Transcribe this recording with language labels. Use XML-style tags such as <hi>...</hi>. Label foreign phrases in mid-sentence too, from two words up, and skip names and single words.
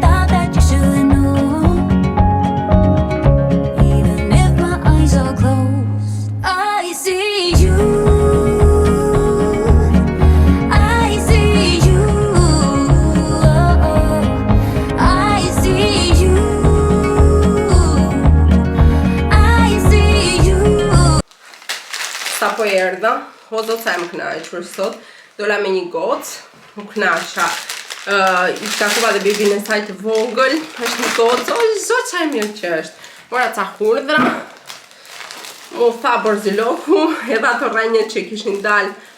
<en>Thought that you should know. Even if my eyes are closed, I see you. I see you. I see you. I see you.</en> <sq>Sa po erdha, o zot sa më kënaqur sot, dola me një gocë, më kënaqa. I takova dhe bebin e saj të vogël, është një gocë, o zot sa e mirë që është. Mora ca hurdhra, mu tha borziloku, edhe ato rrenjët që kishin dalë.</sq>